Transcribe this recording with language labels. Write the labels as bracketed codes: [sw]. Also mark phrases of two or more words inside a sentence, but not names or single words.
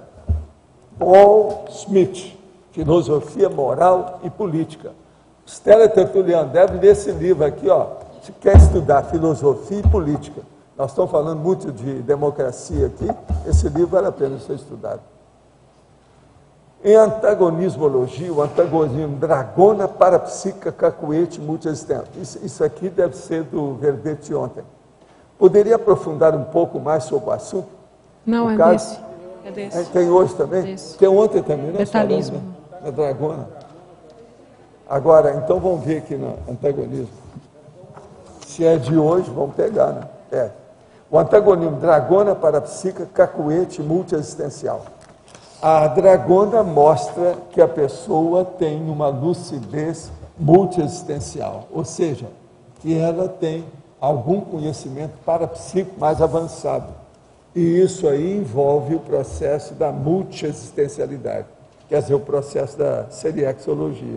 [pt] Paul Smith, Filosofia, Moral e Política. Os teletertulianos devem ler esse livro aqui, ó. Se quer estudar filosofia e política, nós estamos falando muito de democracia aqui, esse livro vale a pena ser estudado. Em antagonismologia, o antagonismo dragona, parapsíquica, cacuete, multiexistente. Isso aqui deve ser do verbete ontem. Poderia aprofundar um pouco mais sobre o assunto? Não, é desse. É desse. Tem hoje também? Desse. Tem ontem também, né? Detalhismo. Na dragona. Agora, então vamos ver aqui no antagonismo. Se é de hoje, vamos pegar, né? É. O antagonismo dragona, parapsíquica, cacuete, multiexistencial. A dragona mostra que a pessoa tem uma lucidez multiexistencial, ou seja, que ela tem algum conhecimento parapsíquico mais avançado. E isso aí envolve o processo da multiexistencialidade, quer dizer, o processo da seriexologia.